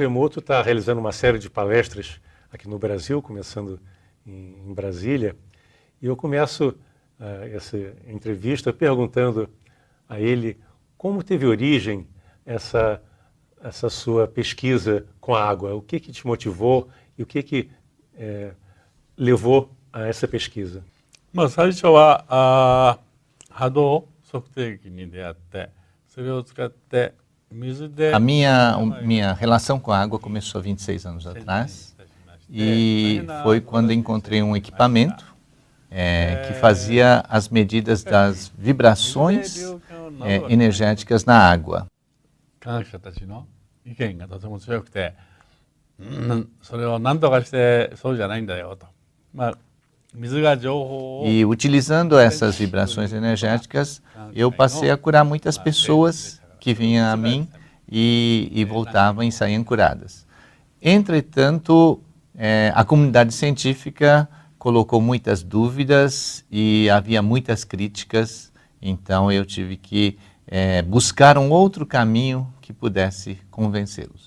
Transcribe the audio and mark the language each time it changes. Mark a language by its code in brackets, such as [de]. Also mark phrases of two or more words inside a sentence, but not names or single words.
[pt] Emoto está realizando uma série de palestras aqui no Brasil, começando em Brasília, e eu começo essa entrevista perguntando a ele como teve origem essa sua pesquisa com a água. O que te motivou e o que levou a essa pesquisa? [ja] 最初は波動測定器に出会って、それを使って水で [pt] A minha relação com a água começou há 26 anos atrás e foi quando encontrei um equipamento que fazia as medidas das vibrações energéticas na água. [ja] 科学者たちの意見がとても強くて、それを何とかしてそうじゃないんだよと。水が情報を [pt] E utilizando essas vibrações energéticas, eu passei a curar muitas pessoas que vinham a mim e voltavam e saíam curadas. Entretanto, a comunidade científica colocou muitas dúvidas e havia muitas críticas, então eu tive que buscar um outro caminho que pudesse convencê-los.